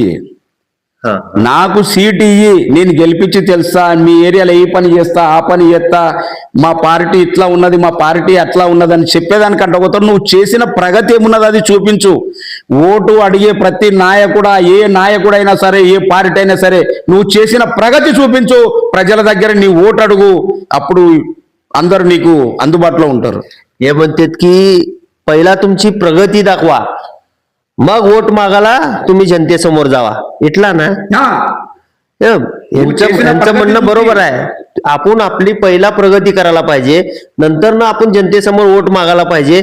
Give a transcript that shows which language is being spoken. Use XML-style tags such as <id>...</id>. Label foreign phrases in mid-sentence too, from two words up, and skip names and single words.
<te>నాకు సీట్ ఇయ్యి, నేను గెలిపించి తెలుసా, మీ ఏరియాలో ఏ పని చేస్తా ఆ పని చేస్తా, మా పార్టీ ఇట్లా ఉన్నది మా పార్టీ అట్లా ఉన్నది అని చెప్పేదానికంటే ఒకరు నువ్వు చేసిన ప్రగతి ఏమున్నది అది చూపించు. ఓటు అడిగే ప్రతి నాయకుడా, ఏ నాయకుడైనా సరే, ఏ పార్టీ అయినా సరే, నువ్వు చేసిన ప్రగతి చూపించు. ప్రజల దగ్గర నీ ఓటు అడుగు, అప్పుడు అందరూ నీకు అందుబాటులో ఉంటారు.</te> <mr>हे म्हणतात की पहिला तुमची प्रगती दाखवा, मग वोट मागायला तुम्ही जनतेसमोर जावा. इटला ना यांचं म्हणणं बरोबर आहे. आपण आपली पहिला प्रगती करायला पाहिजे, नंतर ना आपण जनतेसमोर वोट मागायला पाहिजे.</mr>